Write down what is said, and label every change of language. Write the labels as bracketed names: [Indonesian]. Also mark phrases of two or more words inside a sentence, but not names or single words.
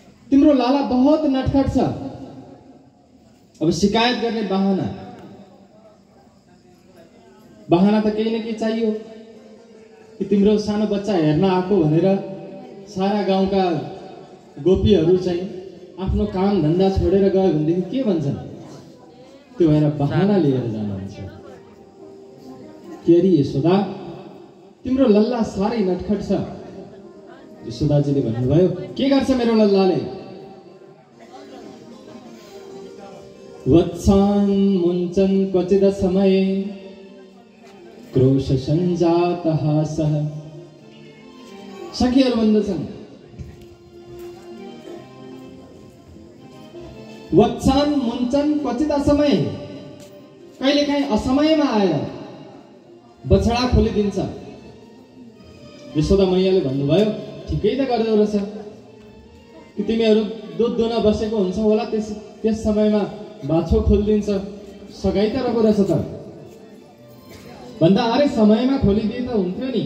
[Nepali] तिम्रो लाला [Hindi] बहुत नटखट [Nepali] छ। अब शिकायत गर्ने बहाना त केही न केही चाहियो कि तिम्रो सानो बच्चा हेर्न आएको भनेर सारा गाउँका गोपीहरू चाहिँ आफ्नो काम धन्दा छोडेर गयो भनेदेखि के भन्छन्? त्यो भएर बहाना लिएर जानुहुन्छ। के अरे यशोदा, तिम्रो लल्ला साह्रै नटखट छ। यशोदाजीले भन्नुभयो, के गर्छ मेरो लल्लाले? [Sanskrit] वत्सान् मुञ्चन् क्वचिद समये क्रोश सञ्जातः सः। [Nepali] सखीहरू भन्दछन्, [Sanskrit] वत्सान् मुञ्चन् क्वचिद समय, [Nepali] कहिलेकाहीँ असमयमा आएर बछडा खोलिदिन्छ। यशोदा मैयाले भन्नुभयो, ठिकै त गर्दो रहेछ कि तिमीहरू दुध दुन बसेको हुन्छ होला, त्यस समयमा बाछो खोलिदिन्छ, सगाई त रहेको रहेछ त भन्दा अरे समयमा खोलिदिए त हुन्थ्यो नि।